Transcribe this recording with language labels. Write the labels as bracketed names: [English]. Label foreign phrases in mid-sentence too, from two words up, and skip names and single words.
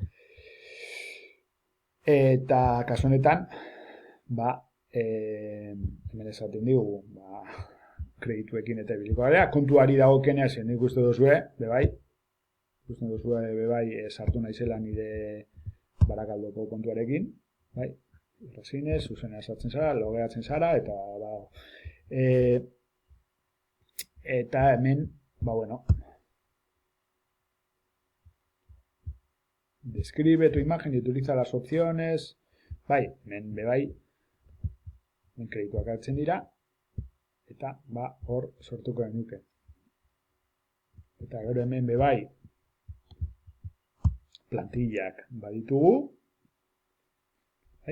[Basque] Eta kasu honetan, hemen esaten digu, kredituekin eta ibiliko gara, kontuari dagokenea zen ikuste duzue, bebai, ikusten duzue, bebai, sartu naizela nire Barakaldoko kontuarekin, bai, Rosinez, zuzena sartzen zara, logeatzen zara, eta hemen, bueno, [Spanish] describe tu imagen y utiliza las opciones, [Basque] bai, hemen bebai, kredituak hartzen dira, eta hor sortuko genuke. Eta gero hemen bebai, plantillak baditugu, bai?